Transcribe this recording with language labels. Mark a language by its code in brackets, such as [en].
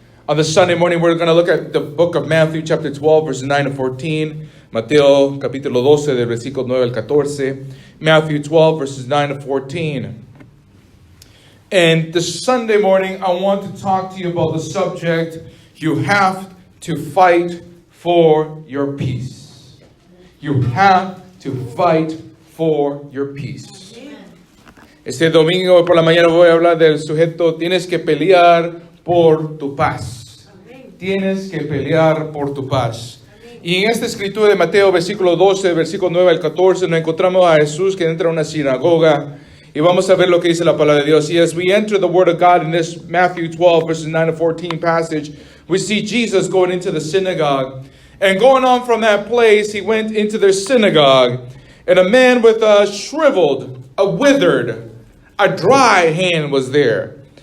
[en] On the Sunday morning, we're going to look at the book of Matthew, chapter 12, verses 9 to 14. [es] Mateo, capítulo 12, del versículo 9 al 14. [en] Matthew 12, verses 9 to 14. And this Sunday morning, I want to talk to you about the subject, you have to fight for your peace. You have to fight for your peace. [es] Este domingo por la mañana voy a hablar del sujeto, tienes que pelear por tu paz. Tienes que pelear por tu paz. Y en esta escritura de Mateo, versículo 12, versículo 9 al 14, nos encontramos a Jesús que entra a una sinagoga. Y vamos a ver lo que dice la palabra de Dios. [en] Y as we enter the word of God in this Matthew 12, verses 9 to 14 passage, we see Jesus going into the synagogue. And going on from that place, he went into their synagogue. And a man with a shriveled, a withered, a dry hand was there.